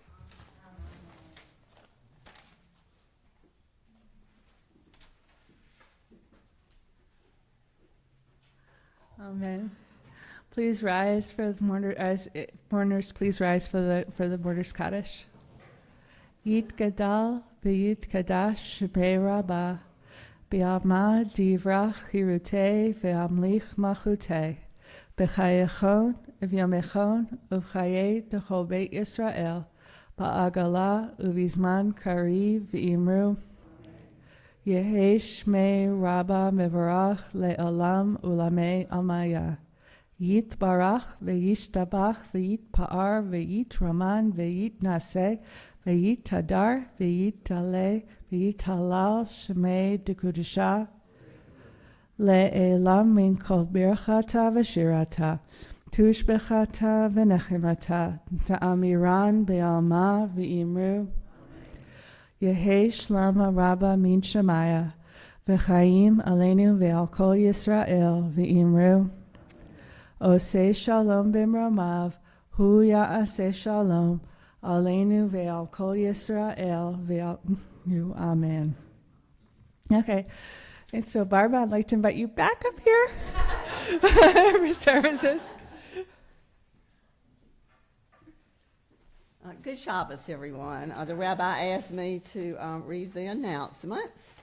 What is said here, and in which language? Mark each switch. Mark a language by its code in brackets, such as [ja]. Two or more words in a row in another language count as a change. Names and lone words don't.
[en] Amen. Please rise for the mourners. Please rise for the mourners [arc] Kaddish. יתגדל ויתקדש ברבא בעלמא די ברא כרעותה וימליך מלכותה בחייכון וביומיכון ובחיי דכל בית ישראל בעגלא ובזמן קריב ואמרו יהא שמה רבא מברך לעלם ולעלמי עלמיא. יתברך וישתבח ויתפאר ויתרומם ויתנשא ויתהדר וית עלה ויתהלל שמה דקודשא לעלא מן כל ברכתא ושירתא תשבחתא ונחמתא דאמירן בעלמא ואמרו יהא שלמא רבא מן שמיא וחיים עלינו ועל כל ישראל ואמרו עושה שלום במרומיו הוא יעשה שלום עלינו ועל כל ישראל ועל you. Amen. [en] Okay, and so Barbara, I'd like to invite you back up here for services. Good Shabbos, everyone. The rabbi asked me to read the announcements.